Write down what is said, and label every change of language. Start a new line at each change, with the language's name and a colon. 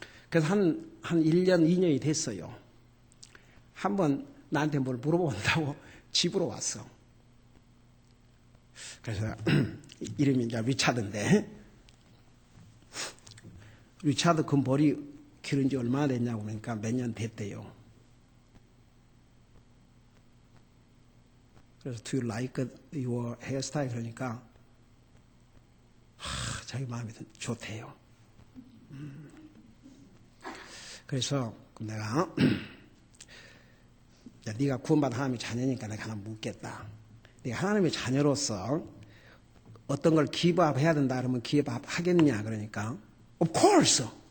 Korean: 그래서 한 1년, 2년이 됐어요. 한번 나한테 뭘 물어본다고 집으로 왔어. 그래서 이름이 이제 리차드인데, 리차드 그 머리 기른 지 얼마나 됐냐고 그러니까 몇 년 됐대요. 그래서
English: do you like your hairstyle?
Korean: 그러니까 자기 마음이 좋대요. 그래서 내가 네가 구원받은 하나님의 자녀니까 내가 하나 묻겠다. 네가 하나님의 자녀로서 어떤 걸 기브업 해야 된다 그러면 기브업 하겠냐 그러니까 of course.